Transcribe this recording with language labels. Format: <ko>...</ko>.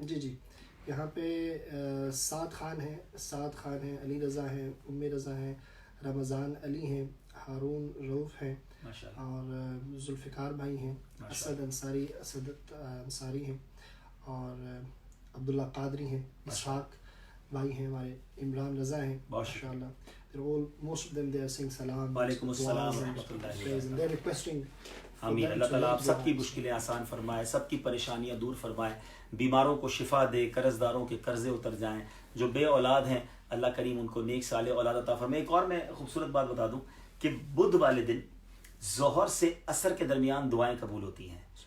<ur>جی جی, یہاں پہ سعد خان ہیں, علی رضا ہیں, ام رضا ہیں, رمضان علی ہیں, ہارون رؤف ہیں, اور ذوالفقار بھائی ہیں, اسد انصاری ہیں, اور عبداللہ قادری ہیں, اسحاق بھائی ہیں ہمارے, عمران رضا ہیں.</ur> <en>ماشاء اللہ, most of them they are saying salam,</en> <ur>وعلیکم السلام ورحمۃ اللہ,</ur> <en>and they're requesting.</en> <ur>آمین. اللہ تعالیٰ آپ سب کی مشکلیں آسان فرمائے, سب کی پریشانیاں دور فرمائے, بیماروں کو شفا دے, قرض داروں کے قرضے اتر جائیں, جو بے اولاد ہیں اللہ کریم ان کو نیک صالح اولاد عطا فرمائے. ایک اور میں خوبصورت بات بتا دوں کہ بدھ والے دن ظہر سے عصر کے درمیان دعائیں قبول ہوتی ہیں.</ur>